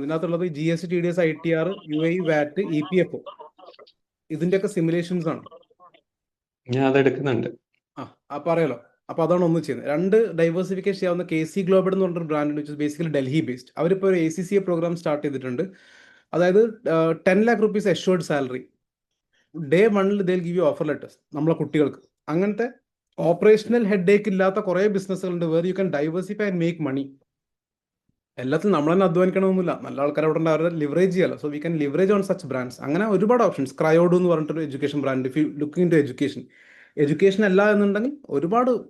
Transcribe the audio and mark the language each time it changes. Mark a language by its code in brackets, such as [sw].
[ml] ഇതിനകത്തുള്ളത് GST, TDS, ITR, UAE, VAT, EPFO, ഇതിന്റെയൊക്കെ simulations ആണ്. ഞാൻ അതെടുക്കുന്നുണ്ട്. അപ്പൊ അറിയാലോ. അപ്പൊ അതാണ് ഒന്ന് ചെയ്യുന്നത്. 2 ഡൈവേഴ്സിഫിക്കേഷൻ ചെയ്യാവുന്ന KC ഗ്ലോബൽ എന്ന് പറഞ്ഞൊരു ബ്രാൻഡ് ഉണ്ട്, ബേസിക്കലി ഡൽഹി ബേസ്ഡ്. അവരിപ്പോൾ ഒരു ACCA പ്രോഗ്രാം സ്റ്റാർട്ട് ചെയ്തിട്ടുണ്ട്. [en] അതായത് 10 lakh rupees assured salary. Day 1 they'll give you offer letters [ml] നമ്മളെ കുട്ടികൾക്ക്. അങ്ങനത്തെ ഓപ്പറേഷണൽ ഹെഡേക്ക് ഇല്ലാത്ത കുറേ ബിസിനസ്സുകളുണ്ട് [en] Where you can diversify and make money. [ml] എല്ലാത്തിലും നമ്മൾ തന്നെ അധ്വാനിക്കണമെന്നില്ല, നല്ല ആൾക്കാർ അവിടെ ഉണ്ട്, അവരുടെ ലിവറേജ് ചെയ്യാലോ. [en] So we can leverage on such brands. [ml] അങ്ങനെ ഒരുപാട് ഓപ്ഷൻസ്. ക്രയോഡു എന്ന് പറഞ്ഞിട്ടൊരു education brand, [en] if you looking into education [ml] അല്ല എന്നുണ്ടെങ്കിൽ ഒരുപാട്.